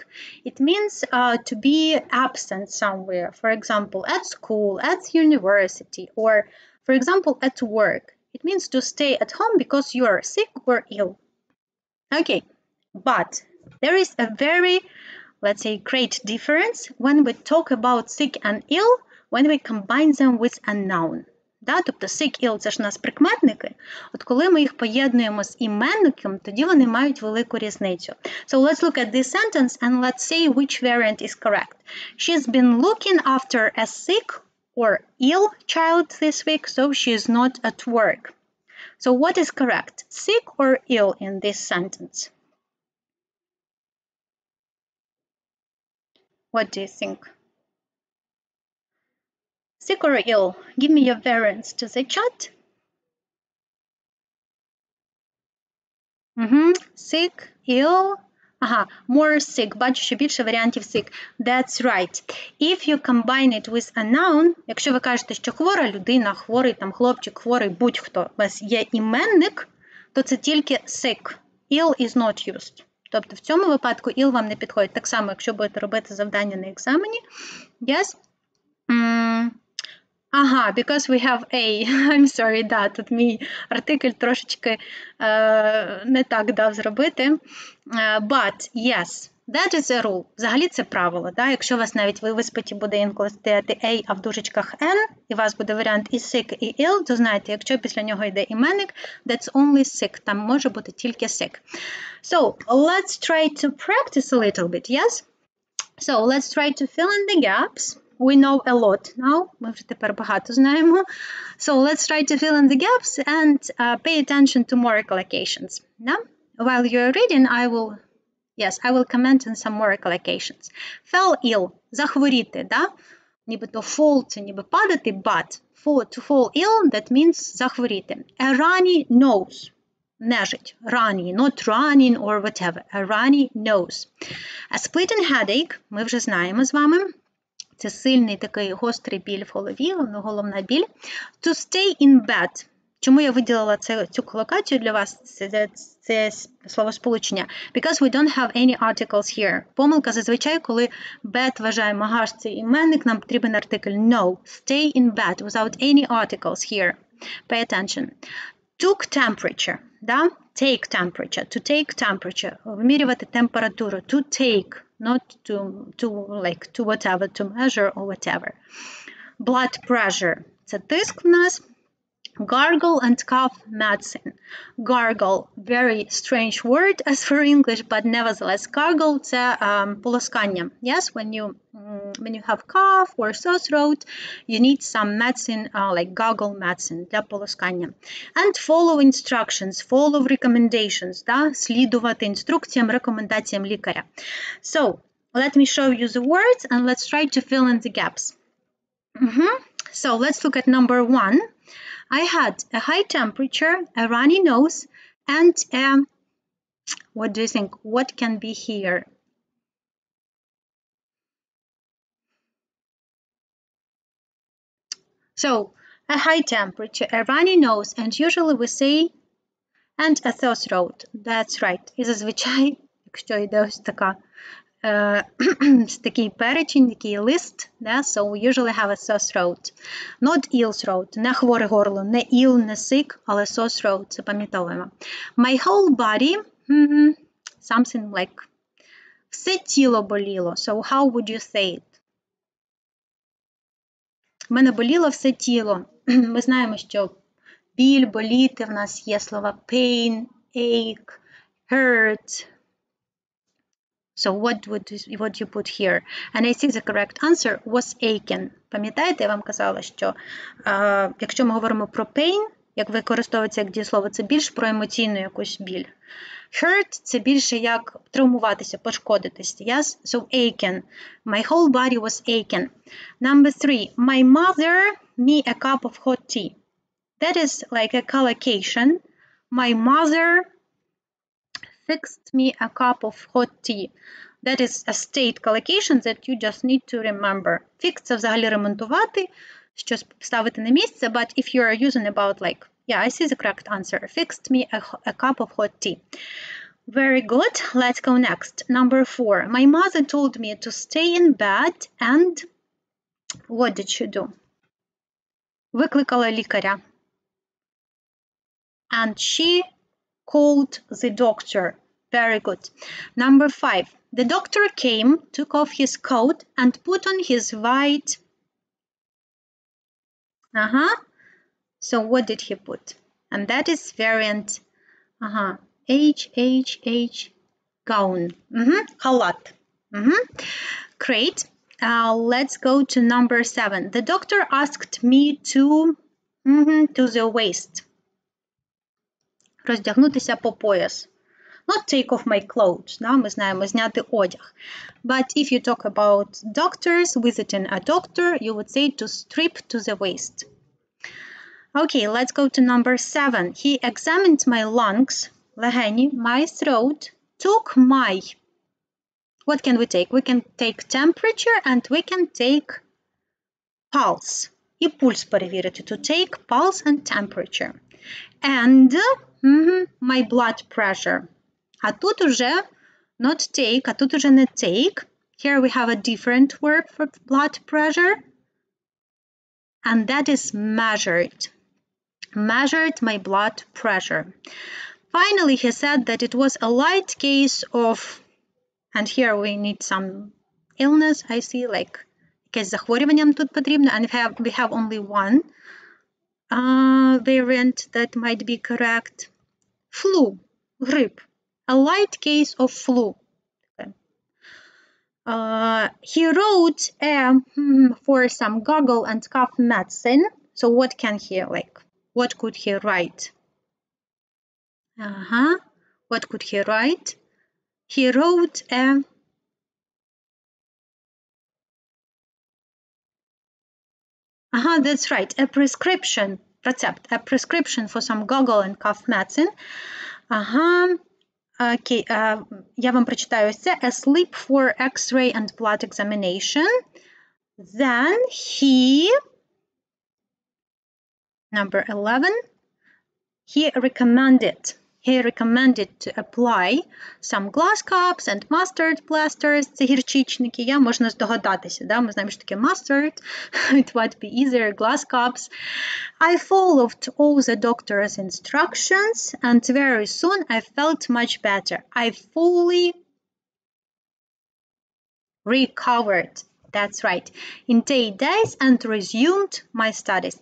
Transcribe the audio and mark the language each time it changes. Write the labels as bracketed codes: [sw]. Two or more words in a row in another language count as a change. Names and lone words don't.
[en] It means to be absent somewhere, for example, at school, at university, or, for example, at work. It means to stay at home because you are sick or ill. Okay, but there is a very, let's say, great difference when we talk about sick and ill, when we combine them with a noun. [uk] Да? Тобто [en] sick, ill – [uk] це ж у нас прикметники. От коли ми їх поєднуємо з іменником, тоді вони мають велику різницю. [en] So let's look at this sentence and let's say which variant is correct. She's been looking after a sick or ill child this week, so she is not at work. So what is correct? Sick or ill in this sentence? What do you think? Sick or ill? Give me your variants to the chat. Sick, ill. More sick. [uk] Бачу, що більше варіантів sick. [en] That's right. If you combine it with a noun, [uk] якщо ви кажете, що хвора людина, хворий там хлопчик, хворий будь-хто, у вас є іменник, то це тільки sick. [en] Ill is not used. [uk] Тобто в цьому випадку ill вам не підходить. Так само, якщо будете робити завдання на екзамені. [en] Yes? Because we have a. I'm sorry, [uk] да, тут мій артикль трошечки не так дав зробити. [en] But, yes, that is a rule. [uk] Взагалі це правило. Да? Якщо у вас навіть в іспиті буде інколи стояти a, а в дужечках n, і у вас буде варіант і sick, і ill, то знаєте, якщо після нього йде іменник, [en] that's only sick. [uk] Там може бути тільки sick. [en] So, let's try to practice a little bit, yes? So, let's try to fill in the gaps. We know a lot now. [uk] Ми вже тепер багато знаємо. [en] So let's try to fill in the gaps and pay attention to more collocations. Yeah? While you're reading, I will comment on some more collocations. Fell ill. [uk] Захворіти, да? Нібито fall – це ніби падати, [en] but to fall ill, that means захворіти. A runny nose. Нежить. Runny, not running or whatever. A runny nose. A splitting headache. [uk] Ми вже знаємо з вами. Це сильний такий гострий біль в голові, головна біль. [en] To stay in bed. [uk] Чому я виділила цю колокацію для вас, це словосполучення? [en] Because we don't have any articles here. [uk] Помилка зазвичай, коли bed вважаємо гаш цей іменник, нам потрібен артикль no. [en] Stay in bed without any articles here. Pay attention. Took temperature, да? Take temperature, to take temperature, [uk] вимірювати температуру, [en] to take, not to whatever, to measure or whatever. Blood pressure, [uk] це тиск в нас. [en] Gargle and cough medicine. Gargle, very strange word as for English, but nevertheless, gargle [uk] це полоскання. [en] Yes, when you have cough or sore throat, you need some medicine, like gargle medicine [uk] для полоскання. [en] And follow instructions, follow recommendations, [uk] да? Слідувати інструкціям, рекомендаціям лікаря. [en] So, let me show you the words and let's try to fill in the gaps. So, let's look at number 1. I had a high temperature, a runny nose, and what do you think? What can be here? So, a high temperature, a runny nose, and usually we say, and a sore throat. That's right. [uk] І зазвичай, якщо йде ось така, такий перечень, такий лист, да? [en] So we usually have a sore throat. Not ill throat, [uk] не хворе горло, не ill, не sick, але [en] sore throat, [uk] запам'ятовуємо. [en] My whole body, something like, [uk] все тіло боліло. [en] So how would you say it? [uk] В мене боліло все тіло. Ми знаємо, що біль, боліти, в нас є слова [en] pain, ache, hurt. So what you put here? And I think the correct answer was aching. [uk] Пам'ятаєте, я вам казала, що якщо ми говоримо про pain, як використовується як дієслово, це більш про емоційну якусь біль. Hurt – це більше як травмуватися, пошкодитись. [en] Yes? So aching. My whole body was aching. Number 3. My mother me a cup of hot tea. That is like a collocation. My mother fixed me a cup of hot tea. That is a state collocation that you just need to remember. Fix – [uk] це взагалі ремонтувати, щось ставити на місце, [en] but if you are using about like, yeah, I see the correct answer. Fixed me a cup of hot tea. Very good. Let's go next. Number 4. My mother told me to stay in bed and what did she do? [uk] Викликала лікаря. [en] And she called the doctor. Very good. Number 5. The doctor came, took off his coat, and put on his white. So what did he put? And that is variant. H, gown. [uk] Халат. Great. [en] Let's go to number 7. The doctor asked me to the waist. [uk] Роздягнутися по пояс. [en] Not take off my clothes. [uk] Да? Ми знаємо, зняти одяг. [en] But if you talk about doctors, visiting a doctor, you would say to strip to the waist. Okay, let's go to number 7. He examined my lungs, легені, my throat, took my. What can we take? We can take temperature and we can take pulse. [uk] І пульс перевірити. [en] To take pulse and temperature. And my blood pressure. [uk] А тут уже [en] not take, [uk] а тут уже не take. [en] Here we have a different word for blood pressure. And that is measured. Measured my blood pressure. Finally, he said that it was a light case of, and here we need some illness, I see, like, [uk] якесь захворювання тут потрібно, [en] and we have only one variant that might be correct. Flu, грип. A light case of flu. Okay. He wrote for some gargle and cough medicine. So what can he, like, what could he write? What could he write? He wrote that's right, a prescription, recept, a prescription for some gargle and cough medicine. [uk] Okay, я вам прочитаю ось це. [en] A slip for X-ray and blood examination. Then he, number 11, he he recommended to apply some glass cups and mustard plasters. [uk] Це гірчичники, можна здогадатися, да? Ми знаємо, що таке mustard. [en] It would be easier, glass cups. I followed all the doctor's instructions and very soon I felt much better. I fully recovered. That's right. In 8 days and resumed my studies.